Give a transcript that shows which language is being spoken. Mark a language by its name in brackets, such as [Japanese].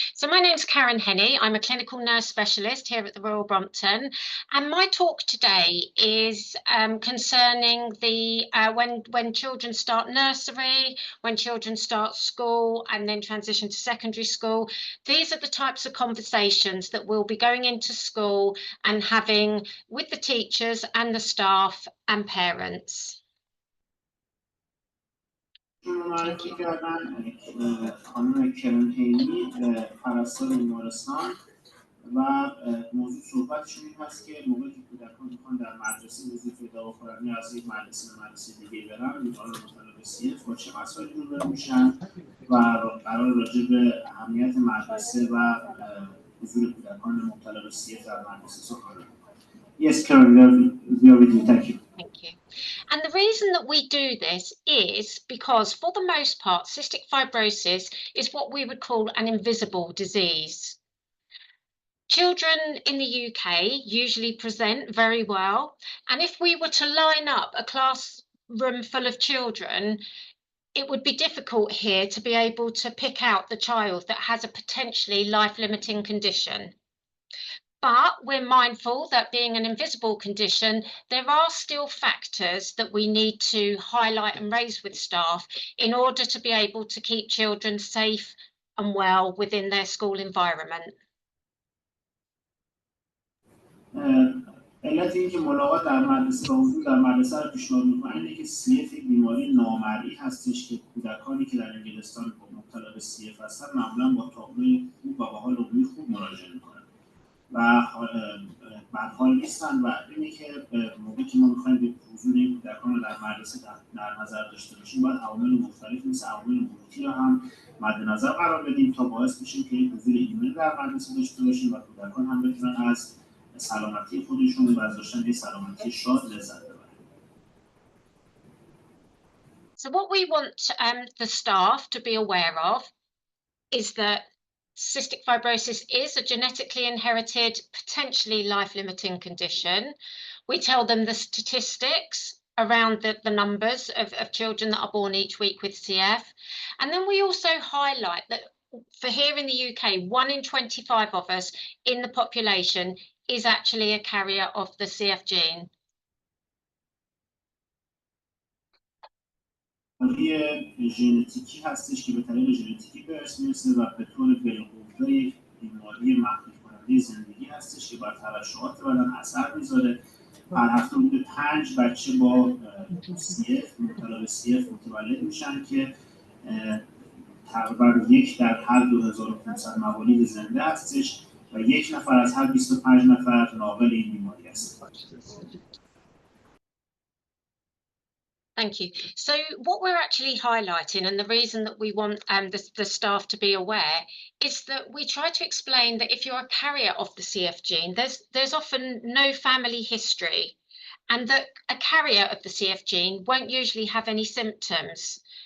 [English] So my name's Karen Henney. I'm a clinical nurse specialist here at the Royal Brompton, and my talk today is concerning the when children start nursery, when children start school, and then transition to secondary school. These are the types of conversations that we'll be going into school and having with the teachers and the staff and parents. [Persian] معرفی کردن خانم کرن هینی پرستار بیمارستان و موضوع صحبتشون این هست که موقعی که کودکان میخوان در مدرسه وظیفه پیدا بکنن از یک مدرسه به مدرسه دیگه برن میتونن مطالب CF با چه مسائلی روبرو میشن و قرار راجع به اهمیت مدرسه و حضور کودکان مبتلا به CF در مدرسه سخن بگیم. [English] Yes, Karen, we are with you. Thank you. Thank you. And the reason that we do this is because, for the most part, cystic fibrosis is what we would call an invisible disease. Children in the UK usually present very well, and if we were to line up a classroom full of children, it would be difficult here to be able to pick out the child that has a potentially life-limiting condition. But we're mindful that being an invisible condition, there are still factors that we need to highlight and raise with staff in order to be able to keep children safe and well within their school environment. [Persian] علت این که ملاقات در مدرسه و حضور در مدرسه رو پیشنهاد می‌کنن اینه که CF یک بیماری نامرئی هستش که کودکانی که در انگلستان مبتلا به CF هستن معمولاً با تابلوی خوب و با حال عمومی خوب مراجعه می‌کنن و بدحال نیستن و اینه که موقعی که ما می‌خوایم به حضور این کودکان رو در مدرسه در نظر داشته باشیم باید عوامل مختلف مثل عوامل محیطی رو هم مد نظر قرار بدیم تا باعث بشه که حضور ایمن در مدرسه داشته باشیم و کودکان هم بتونن از سلامتی خودشون و از داشتن یه سلامتی شاد لذت ببرن. [English] So what we want the staff to be aware of is that cystic fibrosis is a genetically inherited, potentially life-limiting condition. We tell them the statistics around the numbers of children that are born each week with CF. And then we also highlight that for here in the UK, 1 in 25 of us in the population is actually a carrier of the CF gene. [Persian] بیماری ژنتیکی هستش که به طریق ژنتیکی به ارث میرسه و به طور بالقوه یک بیماری محدود کننده زندگی هستش که بر ترشحات بدن اثر میذاره. هر هفته حدود 5 بچه با CF مبتلا به CF متولد میشن که تقریبا 1 در هر 2500 موالید زنده هستش و 1 نفر از هر 25 نفر ناقل این بیماری است. [English] Thank you. So what we're actually highlighting, and the reason that we want the staff to be aware, is that we try to explain that if you're a carrier of the CF gene, there's often no family history, and that a carrier of the CF gene won't usually have any symptoms.